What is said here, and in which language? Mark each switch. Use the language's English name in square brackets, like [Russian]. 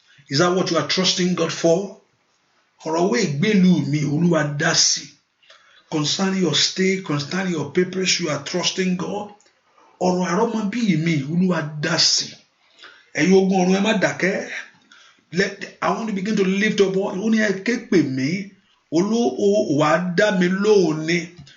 [English] Is that what you are trusting God for? [Yoruba] Ọ̀rọ̀ owó ìgbélú mi Olúwa dá sí. [English] Concerning your stay, concerning your papers, you are trusting God. [Yoruba] Ọ̀rọ̀ àrọ́mọbí mi Olúwa dá sí. Ẹ̀yin ogun ọ̀run ẹ má dákẹ́. [English] I want to begin to lift up voice. [Yoruba] Ó ní ẹ ké pè mí. Wàá dá mi lóhùn ni.